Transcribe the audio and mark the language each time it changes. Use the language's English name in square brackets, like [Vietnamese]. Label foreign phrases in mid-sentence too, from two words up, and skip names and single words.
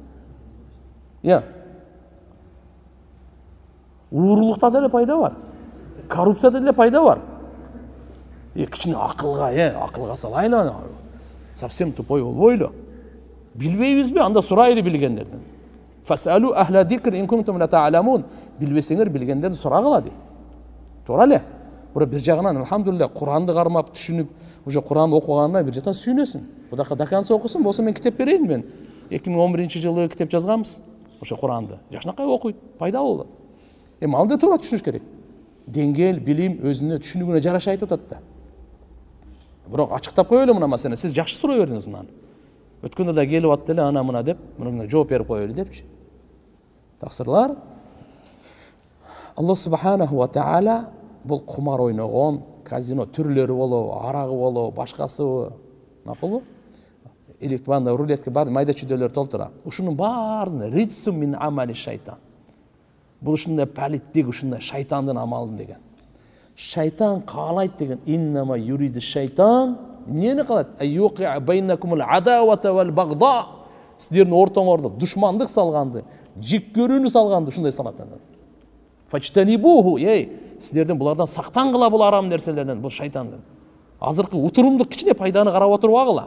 [Kyrgyz] Уурулукта деле пайда бар. Коррупцияда деле пайда бар. Кичине акылга салайлы. [Russian] Совсем тупой [Kyrgyz] болбойлу. Билбейбизби? Анда сурайлы билгендерден. [Arabic] فاسألوا أهل الذكر إن كنتم لا تعلمون. [Kyrgyz] Билбесеңер билгендерден сурагыла дейт. Туура эле. Бир жагынан алхамдулилlah Куранды кармап түшүнүп, уже Куранды окуганына бир жактан сүйүнөсүң. Будака даканса окусун, болсо мен китеп берейин мен. 2011-жылы китеп жазганбыз. Ошо Куранды. Жакшынакай окуйт, пайда болот. Ал да туура түшүнүш керек. Деңгел, билим өзүнө түшүнүгүнө жараша айтып атат да. Бирок ачыктап коелу мына маселени, сиз жакшы суроо бердиңиз мынаны. Өткөндө да келип атты эле ана мына деп, мына жооп берип коелу депчи. Таксырлар. [Arabic] الله سبحانه وتعالى [Kyrgyz] бул кумар ойногон, казино түрлөрү болобу, арагы болобу, башкасы, макулбу? [Russian] Электронный рулетка [Kyrgyz] бар, майда чүйдөлөр толтура. Ушунун баарын [Arabic] رجس من عمل الشيطان. [Kyrgyz] Бул ушундай палиттик, ушундай шайтандын амалын деген. Шайтан каалайт деген. [Arabic] إنما يريد الشيطان. [Kyrgyz] Эмнени каалайт? [Arabic] يوقع بينكم العداوة والبغضاء. [Kyrgyz] Силердин ортоңордо душмандык салганды, жек көрүүнү салганды ушундай салат. Фачтанибуху, силерден булардан сактангыла, бул арам нерселерден, бул шайтандан. Азыркы утурумдук кичине пайданы карап отурбагыла.